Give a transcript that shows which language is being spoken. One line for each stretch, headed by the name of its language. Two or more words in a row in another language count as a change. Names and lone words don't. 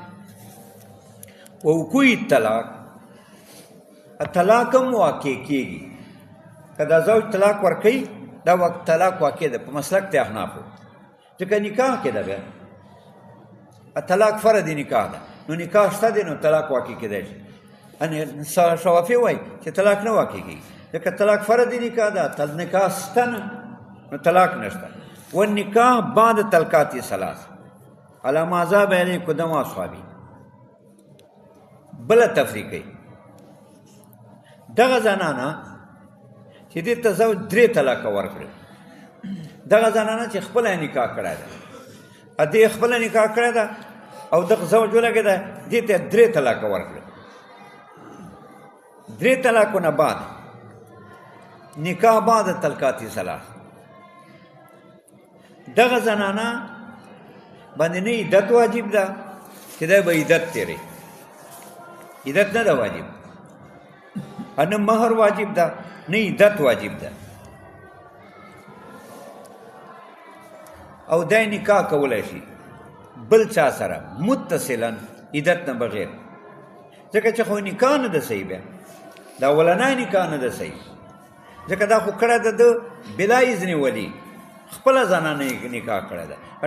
Arabic: ووقوع الطلاق،
Pashto: طلاق هم واقع کېږي که دا زوج طلاق ورکوي دا طلاق واقع ده په مسلک د احنافو، ځکه نکاح کې ده بیا طلاق فرد نکاح ده، نو نکاح شته دی نو طلاق واقع کېدی شي. شوافي وایي چې طلاق نه واقع کېږي، ځکه طلاق فرد نکاح ده، نکاح شته نه نو طلاق نشته.
Arabic: والنکاح بعد طلقات ثلاث على ما ذهب الیه قدم اصحابي.
Pashto: بله تفریقی دغه زنانه چې دې ته زوج 3 طلاقه ورکړي، دغه زنانه چې خپله نکاح کړی ده، دې خپله نکاح کړی ده او دغه زوج ولګېده دې ته 3 طلاقه ورکړي.
Arabic: 3 طلاقونه بعد نکاح بعد طلقات ثلاث،
Pashto: دغه زنانه باندې نه عدت واجب ده چې دی به عدت تېری، عدت نه ده واجب، نه مهر واجب ده نه عدت واجب ده، او دا نکاح کولی شي بل چا سره متصلا عدت نه بغیر، ځکه چې خو نکاح نه ده صحیح، بیا دا اولنی نکاح نه ده صحیح، ځکه دا خو کړی ده د
Arabic: بلا اذن ولی،
Pashto: خپله زنانه نکاح کړی ده.